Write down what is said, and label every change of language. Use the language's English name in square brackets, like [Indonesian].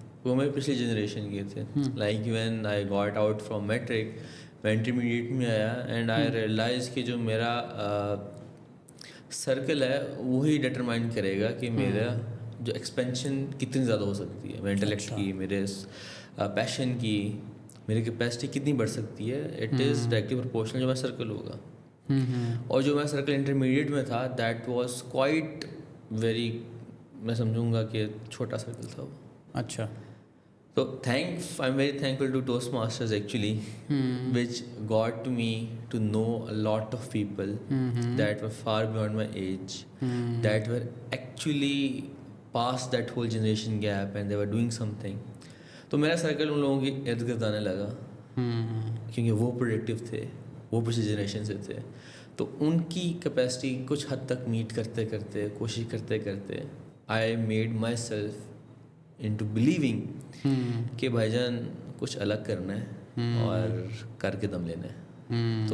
[Urdu] وہ میرے پچھلی جنریشن کے تھے. [English] like when I got out from matric, [Urdu] میں انٹرمیڈیٹ میں آیا [English] and I realize [Urdu] کہ جو میرا سرکل ہے وہی ڈٹرمائن کرے گا کہ میرا جو ایکسپینشن کتنی زیادہ ہو سکتی ہے, میرے انٹلیکٹ کی, میرے پیشن کی, میری کیپیسٹی کتنی بڑھ سکتی ہے. [English] it is directly proportional [Urdu] جو میرا سرکل ہوگا. اور جو میرا سرکل انٹرمیڈیٹ میں تھا [English] that was quite very, [Urdu] میں سمجھوں گا کہ چھوٹا سرکل تھا وہ. اچھا. [English] تو I am very thankful to Toastmasters actually which got me to know a lot of people that were far beyond my age, that were actually past that whole generation gap and they were doing something. [Urdu] تو میرا circle ان لوگوں کے ارد گرد آنے لگا کیونکہ وہ پروڈکٹیو تھے, وہ پچھلی جنریشن سے تھے. تو ان کی کیپیسٹی کچھ حد تک میٹ کرتے کرتے, کوشش کرتے کرتے, [English] I made myself into believing [Urdu] کہ بھائی جان کچھ الگ کرنا ہے اور کر کے دم لینا ہے.